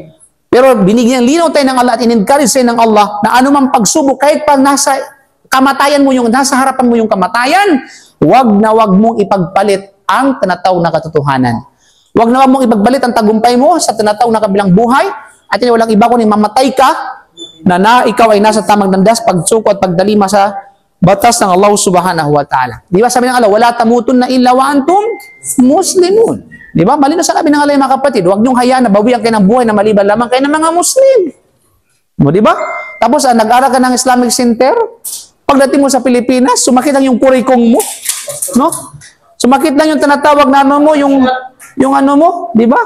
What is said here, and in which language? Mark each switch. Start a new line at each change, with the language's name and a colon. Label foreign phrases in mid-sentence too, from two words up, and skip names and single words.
Filipino: Pero binigyan linaw tayo ng Allah at in-encourage tayo ng Allah na anumang pagsubok, kahit pa nasa kamatayan mo nasa harapan mo yung kamatayan, wag na wag mong ipagpalit ang tinatawag na katotohanan. Wag na wag mong ipagpalit ang tagumpay mo sa tinatawag na kabilang buhay, at yun, walang iba kundi mamatay ka na ikaw ay nasa tamang landas, pagsuko at pagdalima sa batas ng Allah
Arabic: سبحانه وتعالى.
Filipino: Di ba sabi ng Allah,
Arabic: ولا تموتن إلا وأنتم مسلمون.
Filipino: Di ba? Malino sa sabi ng Allah mga kapatid, huwag niyong hayaan na bawian kayo ng buhay na maliban lamang kayo ng mga Muslim. Mo, di ba? Tapos nag-aral ka ng Islamic Center, pagdating mo sa Pilipinas, sumakit lang yung purikong mo, no? Sumakit lang yung tinatawag na ano mo, yung ano mo, di ba?